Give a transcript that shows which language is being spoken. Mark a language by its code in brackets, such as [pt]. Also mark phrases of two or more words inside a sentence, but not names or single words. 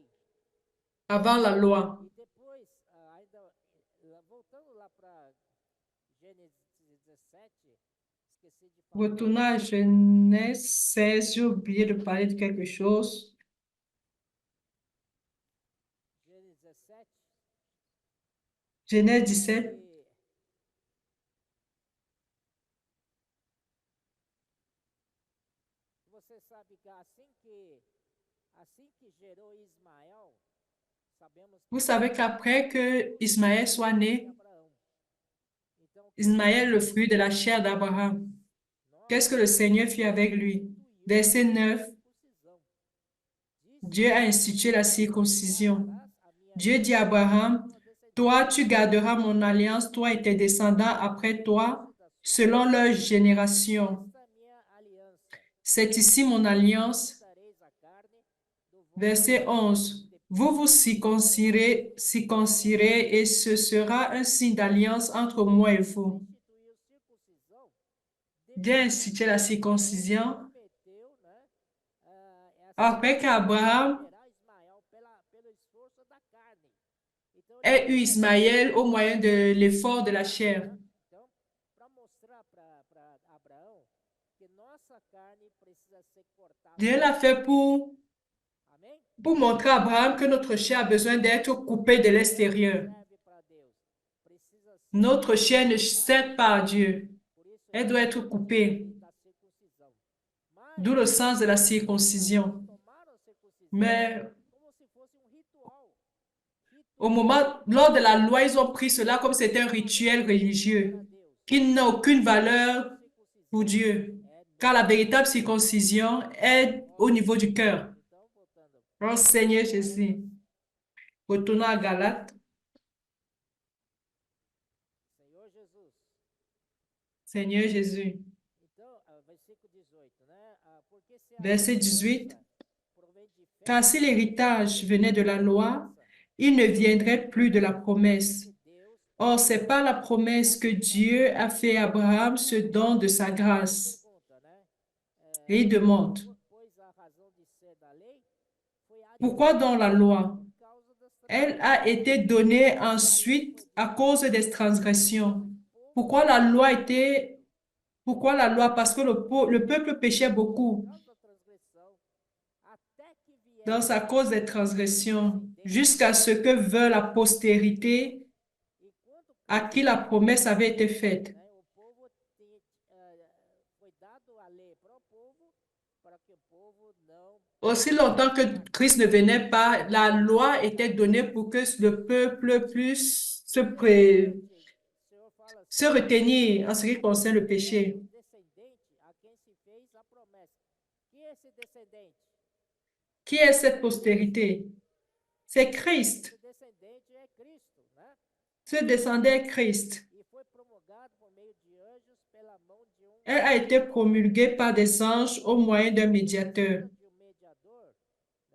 [fr] avant la loi. [pt] E depois, voltando lá para Gênesis 17, esqueci de falar. [fr] Retournons à Genèse 16, j'ai oublié de parler de quelque chose. [pt] Gênesis 17. [fr] Genèse 17. [pt] Você sabe que assim que gerou Ismael, sabemos que [fr] Vous savez qu'après que Ismaël soit né, [pt] Abraão. Então, [fr] Ismaël, le fruit de la chair d'Abraham, qu'est-ce que le Seigneur fit avec lui? Verset 9, [pt] circuncisão. [fr] Dieu a institué la circoncision. Dieu dit à Abraham, toi, tu garderas mon alliance, toi et tes descendants après toi, selon leur génération. [pt] Esta minha aliança. [fr] C'est ici mon alliance. [pt] Dareis a carne do vosso [fr] Verset 11. Vous vous circoncirez et ce sera un signe d'alliance entre moi et vous. [pt] instituiu circuncisão. [fr] Dieu a institué la circoncision [pt] Prometeu, né? [fr] après qu'Abraham [pt] Gerar Ismael pelo esforço da carne. Então, [fr] ait eu Ismaël au moyen de l'effort de la chair. [pt] então para mostrar para Abraão que nossa carne precisa ser cortada. [fr] Dieu l'a fait [pt] Amém? [fr] pour montrer à Abraham que notre chair a besoin d'être coupée de l'extérieur. [pt] Serve para Deus. Precisa ser [fr] Notre chair ne sert pas à Dieu. [pt] por isso [fr] Elle doit être coupée. [pt] da circuncisão. [fr] D'où le sens de la circoncision. [pt] Tomaram a circuncisão [fr] Mais [pt] como se fosse ritual. [fr] au moment, lors de la loi, ils ont pris cela comme c'était un rituel religieux qui n'a aucune valeur pour Dieu. Car la véritable circoncision est au niveau du cœur. [pt] Então, voltando, [fr] Oh Seigneur Jésus. Retournons à Galates. [pt] Senhor Jesus. [fr] Seigneur Jésus. [pt] Então, versículo 18, né? Porque se a [fr] Verset 18. [pt] provém de fé, [fr] Car si l'héritage venait de la loi, il ne viendrait plus de la promesse. [pt] Deus [fr] Or, c'est par la promesse que Dieu a fait à Abraham ce don de sa grâce. [pt] pergunta, né? [fr] Et il demande, [pt] Pois a razão de ser da lei foi [fr] pourquoi dans la loi? [pt] causa das [fr] Elle a été donnée ensuite à cause des transgressions. Pourquoi la loi était... Pourquoi la loi? Parce que le peuple péchait beaucoup. [pt] causa da transgressão, até que vier [fr] Dans sa cause des transgressions, jusqu'à ce que veut la postérité [pt] e quando [fr] à qui la promesse avait été faite. [pt] né, o povo foi dado a lei para o povo, para que o povo não [fr] Aussi longtemps que Christ ne venait pas, la loi était donnée pour que le peuple puisse [pt] o Senhor fala [fr] se retenir en ce qui concerne le péché. [pt] descendente a quem se fez a promessa. Que é esse descendente? [fr] Qui est cette postérité? C'est Christ. [pt] Esse descendente é Cristo, né? [fr] Ce descendait Christ. [pt] e foi promulgado por meio de anjos pela mão de um [fr] Elle a été promulguée par des anges au moyen d'un médiateur. [pt] de um mediador, né?